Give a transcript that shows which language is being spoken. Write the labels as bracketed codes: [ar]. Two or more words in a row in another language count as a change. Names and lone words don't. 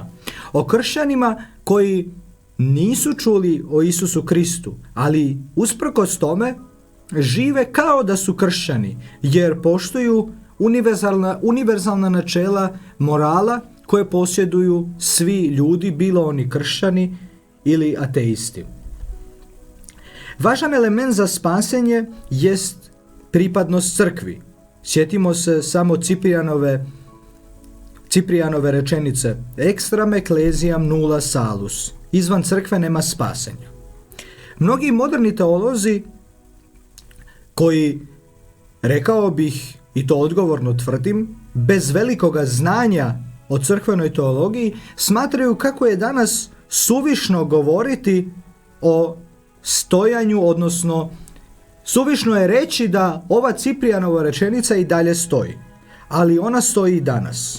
[hr] O kršćanima koji nisu čuli o Isusu Kristu, ali usprkos tome žive kao da su kršćani, jer poštuju univerzalna načela morala koje posjeduju svi ljudi, bilo oni kršćani ili ateisti. Važan element za spasenje jest pripadnost crkvi. Sjetimo se samo Ciprijanove rečenice [la] Extram ecclesiam nulla salus. [hr] izvan crkve nema spasenja. Mnogi moderni teolozi koji, rekao bih i to odgovorno tvrdim, bez velikoga znanja o crkvenoj teologiji, smatraju kako je danas suvišno govoriti o stojanju, odnosno suvišno je reći da ova Ciprijanova rečenica i dalje stoji, ali ona stoji i danas.